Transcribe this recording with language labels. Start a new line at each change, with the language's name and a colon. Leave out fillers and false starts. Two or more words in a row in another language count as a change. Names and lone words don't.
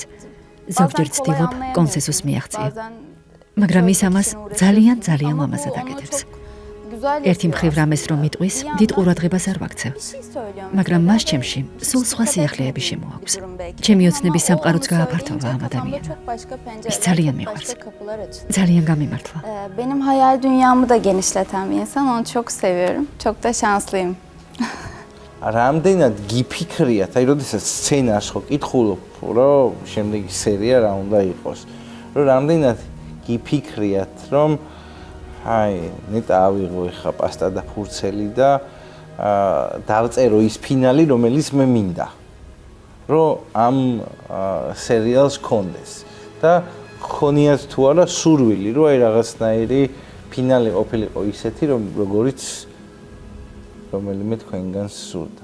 Georgian: ზოგჯერ ცდილობ კონსენსუსს მიაღწია. მაგრამ ის ამას ძალიან ლამაზად აკეთებს. ერთი მხრივ რამეს რომ მიტყვის, დიდ ყურადღებას არ ვაქცევ. მაგრამ მას ჩემში სულ სხვა სიახლეები შემოაქვს. ჩემი ოცნების სამყაროც გააფართოვა ამ ადამიანმა. ის ძალიან მიყვარს. ძალიან გამიმართლა.
Turkish: Benim hayal dünyamı da genişleten bir insan. Onu çok seviyorum. Çok da şanslıyım.
Georgian: რამდენად გიფიქრიათ, აი როდესაც სცენას ხო კითხულობ, რომ შემდეგი სერია რა უნდა იყოს, რომ რამდენად გიფიქრიათ, რომ აი ნეტა ავიღო ეხა პასტა და ფურცელი და დავწერო ის ფინალი, რომელიც მე მინდა, რომ ამ სერიალს კონდეს და ხონიათ თუ არა სურვილი, რომ აი რაღაცნაირი ფინალი ყოფილიყო ისეთი, როგორიც რომელიმე თქვენგან სურდა.